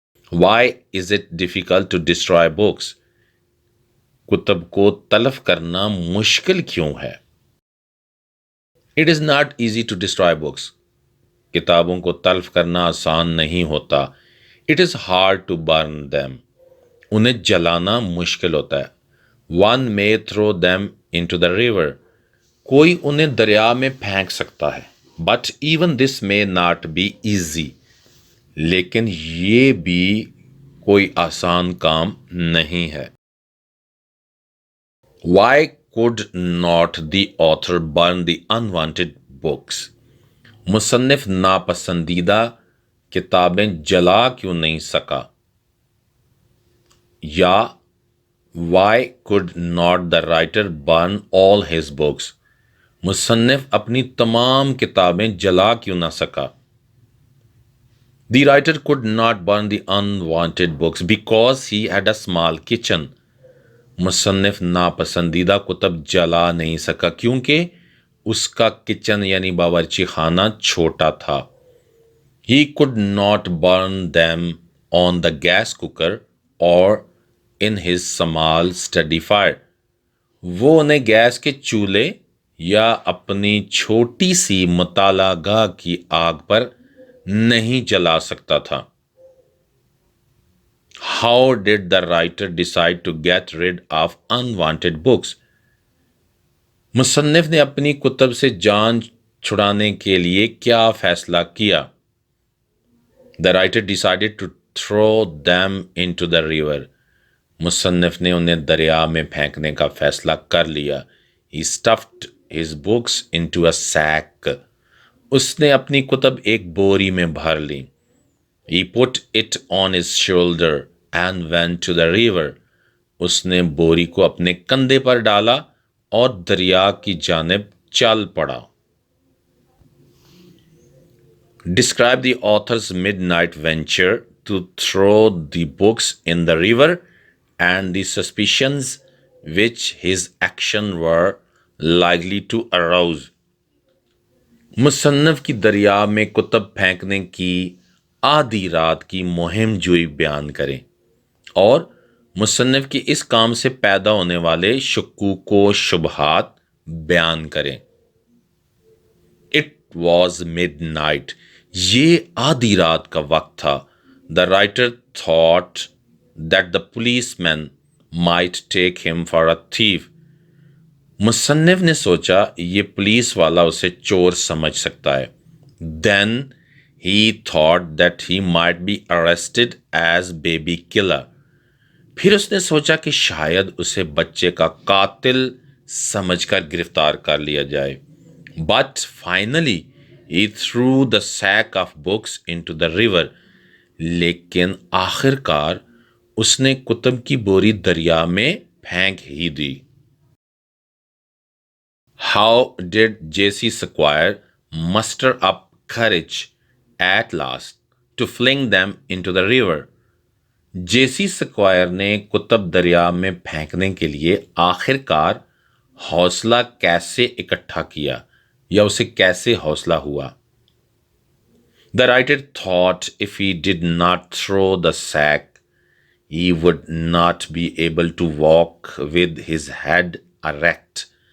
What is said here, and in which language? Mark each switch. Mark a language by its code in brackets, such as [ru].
[en] Why is it difficult to destroy books? [ur] کتب کو تلف کرنا مشکل کیوں ہے؟ [en] It is not easy to destroy books. [ur] کتابوں کو تلف کرنا آسان نہیں ہوتا. [en] It is hard to burn them. [ur] انہیں جلانا مشکل ہوتا ہے. [en] One may throw them into the river. [ur] کوئی انہیں دریا میں پھینک سکتا ہے. [en] But even this may not be easy. [ur] لیکن یہ بھی کوئی آسان کام نہیں ہے. [en] Why could not the author burn the unwanted books? [ur] مصنف ناپسندیدہ کتابیں جلا کیوں نہیں سکا؟ [en] یا why could not the writer burn all his books? [ur] مصنف اپنی تمام کتابیں جلا کیوں نہ سکا؟ [en] The writer could not burn the unwanted books because he had a small kitchen. [ur] مصنف ناپسندیدہ کتب جلا نہیں سکا کیونکہ اس کا کچن یعنی باورچی خانہ چھوٹا تھا. [en] He could not burn them on the gas cooker or in his small study fire. [ur] وہ انہیں گیس کے چولہے یا اپنی چھوٹی سی مطالعہ گاہ کی آگ پر نہیں جلا سکتا تھا. [en] How did the writer decide to get rid of unwanted books? [ur] مصنف نے اپنی کتب سے جان چھڑانے کے لیے کیا فیصلہ کیا؟ [en] The writer decided to throw them into the river. [ur] مصنف نے انہیں دریا میں پھینکنے کا فیصلہ کر لیا. [en] He stuffed his books into a sack. [ur] اس نے اپنی کتب ایک بوری میں بھر لی. [en] He put it on his shoulder and went to the river. [ur] اس نے بوری کو اپنے کندھے پر ڈالا اور دریا کی جانب چل پڑا. [en] Describe the author's midnight venture to throw the books in the river, and the suspicions which his action were likely to arouse. [ur] مصنف کی دریا میں کتب پھینکنے کی آدھی رات کی مہم جوئی بیان کریں اور مصنف کی اس کام سے پیدا ہونے والے شکوک و شبہات بیان کریں۔ [en] It was midnight. [ur] یہ آدھی رات کا وقت تھا۔ [en] The writer thought that the policeman might take him for a thief. [ur] مصنف نے سوچا یہ پولیس والا اسے چور سمجھ سکتا ہے۔ [en] Then he thought that he might be arrested as baby killer. [ur] پھر اس نے سوچا کہ شاید اسے بچے کا قاتل سمجھ کر گرفتار کر لیا جائے۔ [en] But finally he threw the sack of books into the river. [ur] لیکن آخر کار اس نے کتب کی بوری دریا میں پھینک ہی دی۔ [en] How did J.C. Squire muster up courage at last to fling them into the river? [ur] جیسی سکوائر نے کتب دریا میں پھینکنے کے لیے آخر کار حوصلہ کیسے اکٹھا کیا یا اسے کیسے حوصلہ ہوا؟ [en] The writer thought if he did not throw the sack, he would not be able to walk with his head erect.